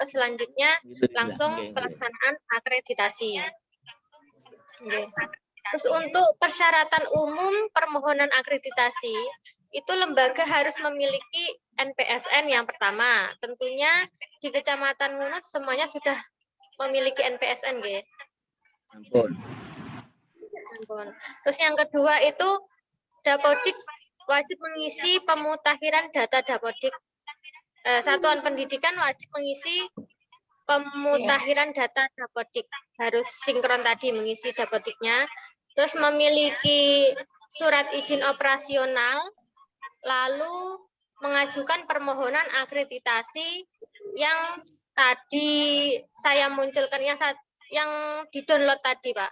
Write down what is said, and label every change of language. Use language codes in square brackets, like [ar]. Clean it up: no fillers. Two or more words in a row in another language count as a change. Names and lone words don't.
[id] Terus selanjutnya langsung pelaksanaan akreditasi. Terus untuk persyaratan umum permohonan akreditasi, itu lembaga harus memiliki NPSN yang pertama. Tentunya di Kecamatan Ngunut semuanya sudah memiliki NPSN, nggih. [jv] Ampun. [id] Terus yang kedua itu Dapodik wajib mengisi pemutakhiran data Dapodik. Satuan pendidikan wajib mengisi pemutakhiran data Dapodik. Harus sinkron tadi mengisi Dapodiknya. Terus memiliki surat izin operasional, lalu mengajukan permohonan akreditasi yang tadi saya munculkan, yang di-download tadi, Pak.